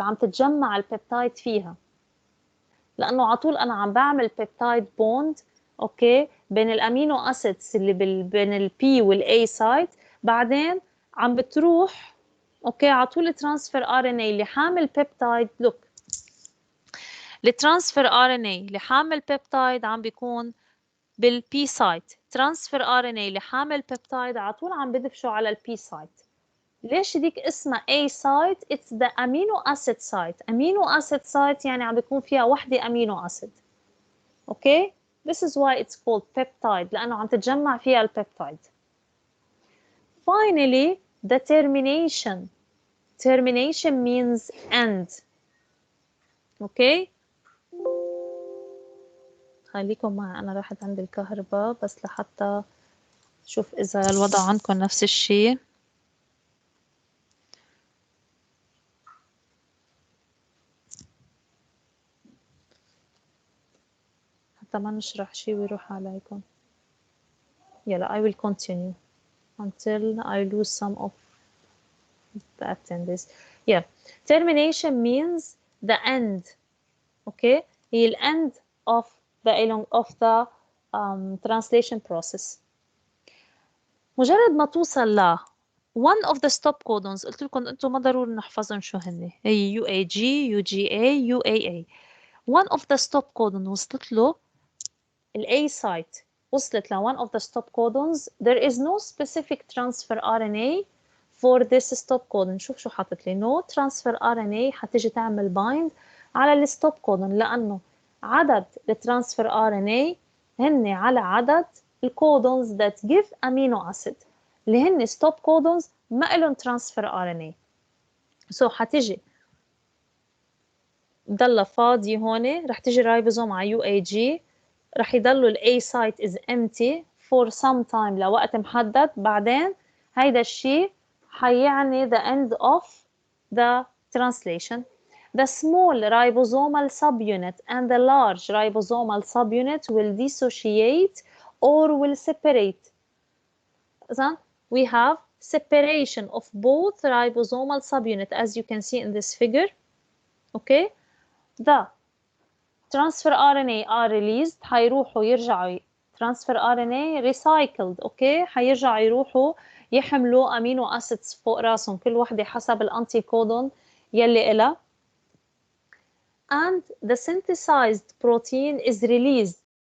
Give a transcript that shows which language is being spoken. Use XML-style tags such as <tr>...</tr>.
<ar>عم تتجمع البيبتايد فيها، لانه على طول انا عم بعمل بيبتايد بوند اوكي بين الامينو اسيدز اللي بين البي والاي سايت، بعدين عم بتروح اوكي على طول ترانسفير ار ان اي اللي حامل بيبتايد. لوك، الترانسفير ار ان اي اللي حامل بيبتايد عم بيكون بالبي سايت، ترانسفير ار ان اي اللي حامل بيبتايد على طول عم بدفشوا على البي سايت. ليش ديك اسمها</ar> <en>A site؟ It's the amino acid site. amino acid site</en> <ar>يعني عم بيكون فيها وحدة</ar> <en>amino acid. Okay? This is why it's called peptide</en> <ar>لأنه عم تتجمع فيها البيبتايد.</ar> <en>Finally, the termination. Termination means end. Okay?</en> <ar>خليكم معي، أنا راحت عند الكهرباء بس لحتى شوف إذا الوضع عندكم نفس الشيء. حتى ما نشرح شيء ويروح عليكم.</ar> <en>يلا I will continue until I lose some of the attendance. Yeah, termination means the end. Okay, هي ال end of the translation process.</en> <ar>مجرد ما توصل ل one of the stop codons، قلت لكم انتم ما ضروري نحفظهم شو هن، هي UAG UGA UAA.</ar> <en>one of the stop codon وصلت له ال A site، وصلت ل one of the stop codons. There is no specific transfer RNA for this stop codon.</en> <ar>شوف شو حاطط لي،</ar> <en>no transfer RNA</en> <ar>حتيجي تعمل bind على الستوب كودون لأنه عدد الترانسفير RNA هن على عدد الكودونز that give amino acid اللي هن stop codons ما إلهم ترانسفير RNA. so حتيجي ضل فاضي هون، رح تيجي رايبوزوم على UAG، رح يضلوا ال</ar> <en>A site is empty for some time</en> <ar>لوقت محدد، بعدين هيدا الشيء حيعني</ar> <en>the end of the translation. The small ribosomal subunit and the large ribosomal subunit will dissociate or will separate. Then we have separation of both ribosomal subunit as you can see in this figure. Okay, the transfer RNA are released،</en> <ar>حيروحوا يرجعوا</ar> <en>transfer RNA recycled.</en> <ar>اوكي، حيرجعوا يروحوا يحملوا امينو اسيدز فوق راسهم كل وحده حسب الانتي كودون يلي إلها.</ar> <en>and the synthesized protein is released.</en>